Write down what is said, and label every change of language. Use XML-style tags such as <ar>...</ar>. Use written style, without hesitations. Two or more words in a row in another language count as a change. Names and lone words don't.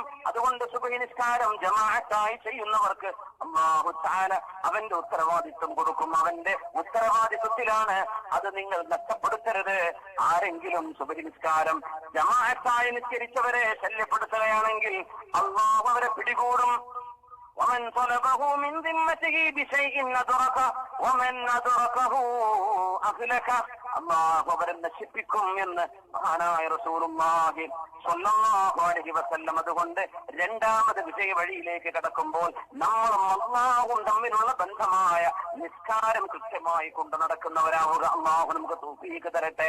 <ml>അതുകൊണ്ട് സുബ്ഹി നിസ്കാരം ജമാഅത്തായി ചെയ്യുന്നവർക്ക്</ml> <ar>الله تعالى</ar> <ml>അവന്റെ ഉത്തരവാദിത്വം കൊടുക്കും. അവന്റെ ഉത്തരവാദിത്വത്തിലാണ്. അത് നിങ്ങൾ നഷ്ടപ്പെടുത്തരുത്. ആരെങ്കിലും സുബ്ഹി നിസ്കാരം ജമാഅത്തായി നിസ്കരിച്ചവരെ ശല്യപ്പെടുത്തുകയാണെങ്കിൽ അല്ലാഹു അവരെ പിടികൂടും.</ml> <ar>ومن طلبه من ذمته بشيء أدركه ومن أدركه أهلكه.</ar> <ml>അല്ലാഹു അവരെ നശിപ്പിക്കും എന്ന് മഹാനായ റസൂലുള്ളാഹി</ml> <ar>صلى الله عليه وسلم.</ar> <ml>അതുകൊണ്ട് രണ്ടാമത് വിജയ വഴിയിലേക്ക് കടക്കുമ്പോൾ നമ്മളും അല്ലാഹുവും തമ്മിലുള്ള ബന്ധമായ നിസ്കാരം കൃത്യമായി കൊണ്ട് നടക്കുന്നവരാവുക. അല്ലാഹു നമുക്ക് തൗഫീഖ് തരട്ടെ.</ml>